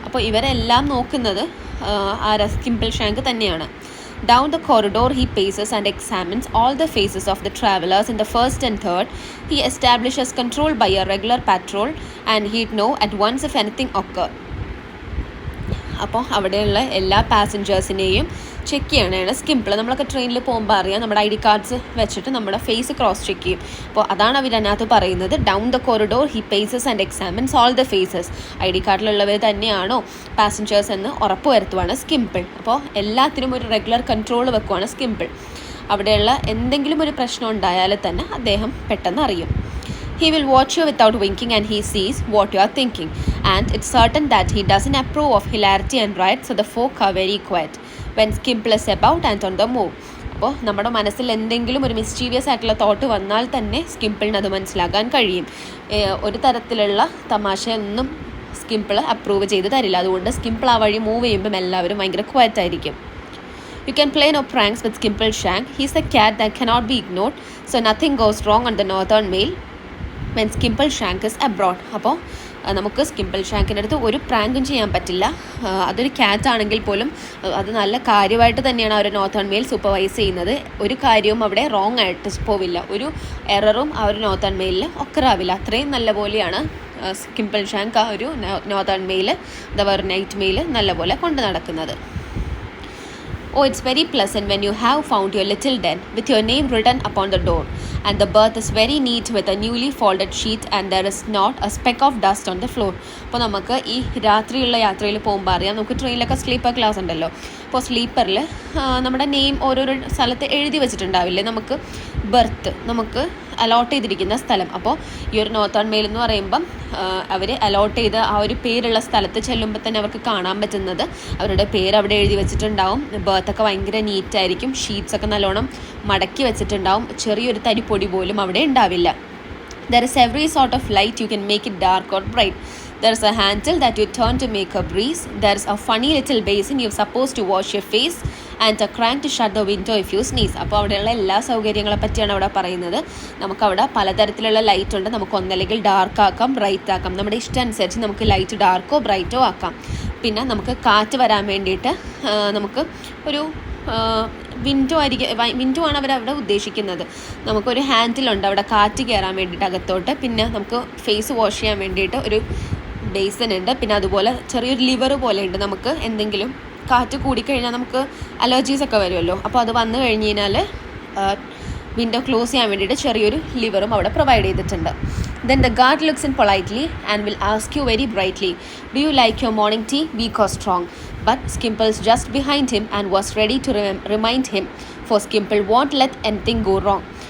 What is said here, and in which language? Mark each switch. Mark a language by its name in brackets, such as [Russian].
[Malayalam] അപ്പോൾ ഇവരെല്ലാം നോക്കുന്നത് സ്കിംപിൾ ഷാങ്ക് തന്നെയാണ്. [English] Down the corridor he paces and examines all the faces of the travelers in the first and third. He establishes control by a regular patrol and he'd know at once if anything occurred. [Malayalam] അപ്പോൾ അവിടെയുള്ള എല്ലാ പാസഞ്ചേഴ്സിനെയും check ചെയ്യണതാണ് സ്കിംപിൾ. നമ്മളൊക്കെ ട്രെയിനിൽ പോകുമ്പോൾ അറിയാം, നമ്മുടെ ID cards വെച്ചിട്ട് നമ്മുടെ ഫേസ് ക്രോസ് ചെക്ക് ചെയ്യും. അപ്പോൾ അതാണ് അവരതിനകത്ത് പറയുന്നത്. [English] Down the corridor he paces and examines all the faces. [Malayalam] ID കാർഡിലുള്ളവർ തന്നെയാണോ പാസഞ്ചേഴ്സ് എന്ന് ഉറപ്പ് വരുത്തുവാണ് സ്കിംപിൾ. അപ്പോൾ എല്ലാത്തിനും ഒരു റെഗുലർ കൺട്രോൾ വെക്കുവാണ് സ്കിംപിൾ. അവിടെയുള്ള എന്തെങ്കിലും ഒരു പ്രശ്നം ഉണ്ടായാൽ തന്നെ അദ്ദേഹം പെട്ടെന്ന് അറിയും. [English] He will watch you without winking and he sees what you are thinking. And it's certain that he doesn't approve of hilarity and riot, so the folk are very quiet when Skimple is about and on the move. [Malayalam] അപ്പോൾ നമ്മുടെ മനസ്സിൽ എന്തെങ്കിലും ഒരു mysterious ആയിട്ടുള്ള thought വന്നാൽ തന്നെ സ്കിംപിളിന് അത് മനസ്സിലാക്കാൻ കഴിയും. ഒരു തരത്തിലുള്ള തമാശ ഒന്നും സ്കിംപിൾ അപ്രൂവ് ചെയ്ത് തരില്ല. അതുകൊണ്ട് സ്കിംപിൾ ആ വഴി മൂവ് ചെയ്യുമ്പം എല്ലാവരും ഭയങ്കര ക്വയറ്റ് ആയിരിക്കും. [English] You can play no pranks with Skimple Shank. He's a cat that cannot be ignored, so nothing goes wrong on the northern mail when Skimple Shank is abroad. [Malayalam] അപ്പോൾ നമുക്ക് സ്കിംപിൾ ഷാങ്കിൻ്റെ അടുത്ത് ഒരു പ്രാങ്കും ചെയ്യാൻ പറ്റില്ല. അതൊരു ക്യാറ്റ് ആണെങ്കിൽ പോലും അത് നല്ല കാര്യമായിട്ട് തന്നെയാണ് അവർ നോർത്തേൺ മെയിൽ സൂപ്പർവൈസ് ചെയ്യുന്നത്. ഒരു കാര്യവും അവിടെ റോങ് ആയിട്ട് പോവില്ല, ഒരു എററും ആ ഒരു നോർത്തേൺ മെയിലിൽ ഒക്കറാവില്ല. അത്രയും നല്ല പോലെയാണ് സ്കിംപിൾ ഷാങ്ക് ആ ഒരു നോർത്തേൺ മെയിൽ അഥവാ ഒരു നൈറ്റ് മെയിൽ നല്ലപോലെ കൊണ്ട് നടക്കുന്നത്. [English] Oh, it's very pleasant when you have found your little den with your name written upon the door, and the berth is very neat with a newly folded sheet and there is not a speck of dust on the floor. [Malayalam] അപ്പോൾ നമുക്ക് ഈ രാത്രിയുള്ള യാത്രയിൽ പോകുമ്പോൾ അറിയാം, നമുക്ക് ട്രെയിനിലൊക്കെ sleeper class ഉണ്ടല്ലോ. അപ്പോൾ സ്ലീപ്പറിൽ നമ്മുടെ നെയിം ഓരോരോ സ്ഥലത്ത് എഴുതി വെച്ചിട്ടുണ്ടാവില്ലേ, നമുക്ക് ബെർത്ത് നമുക്ക് അലോട്ട് ചെയ്തിരിക്കുന്ന സ്ഥലം. അപ്പോൾ ഈ ഒരു നോർത്തേൺ മെയിൽ എന്ന് പറയുമ്പം അവർ അലോട്ട് ചെയ്ത് ആ ഒരു പേരുള്ള സ്ഥലത്ത് ചെല്ലുമ്പോൾ തന്നെ അവർക്ക് കാണാൻ പറ്റുന്നത് അവരുടെ പേര് അവിടെ എഴുതി വെച്ചിട്ടുണ്ടാവും. ബർത്തൊക്കെ ഭയങ്കര നീറ്റായിരിക്കും, ഷീറ്റ്സൊക്കെ നല്ലോണം മടക്കി വെച്ചിട്ടുണ്ടാവും, ചെറിയൊരു തരി പൊടി പോലും അവിടെ ഉണ്ടാവില്ല. [English] There is every sort of light, you can make it dark or bright. There is a handle that you turn to make a breeze. There is a funny little basin you're supposed to wash your face and a crank to shut the window if you sneeze. [Malayalam] അപ്പോൾ അവിടെയുള്ള എല്ലാ സൗകര്യങ്ങളെ പറ്റിയാണ് അവിടെ പറയുന്നത്. നമുക്കവിടെ പലതരത്തിലുള്ള light ഉണ്ട്. നമുക്ക് ഒന്നല്ലെങ്കിൽ ഡാർക്ക് ആക്കാം, ബ്രൈറ്റ് ആക്കാം. നമ്മുടെ ഇഷ്ടം അനുസരിച്ച് നമുക്ക് ലൈറ്റ് ഡാർക്കോ ബ്രൈറ്റോ ആക്കാം. പിന്നെ നമുക്ക് കാറ്റ് വരാൻ വേണ്ടിയിട്ട് നമുക്ക് ഒരു വിൻഡോ ആണ് അവരവിടെ ഉദ്ദേശിക്കുന്നത്. നമുക്കൊരു ഹാൻഡിലുണ്ട് അവിടെ കാറ്റ് കയറാൻ വേണ്ടിയിട്ട് അകത്തോട്ട്. പിന്നെ നമുക്ക് ഫേസ് വാഷ് ചെയ്യാൻ വേണ്ടിയിട്ട് ഒരു ബേസിൻ ഉണ്ട്. പിന്നെ അതുപോലെ ചെറിയൊരു ലിവർ പോലെ ഉണ്ട്. നമുക്ക് എന്തെങ്കിലും കാറ്റ് കൂടിക്കഴിഞ്ഞാൽ നമുക്ക് അലർജീസൊക്കെ വരുമല്ലോ, അപ്പോൾ അത് വന്നു കഴിഞ്ഞ് കഴിഞ്ഞാൽ വിൻഡോ ക്ലോസ് ചെയ്യാൻ വേണ്ടിയിട്ട് ചെറിയൊരു ലിവറും അവിടെ പ്രൊവൈഡ് ചെയ്തിട്ടുണ്ട്. [English] Then the guard looks in politely and will ask you very brightly, do you like your morning tea, weak or strong? But Skimple's just behind him and was ready to remind him, for Skimple won't let anything go wrong.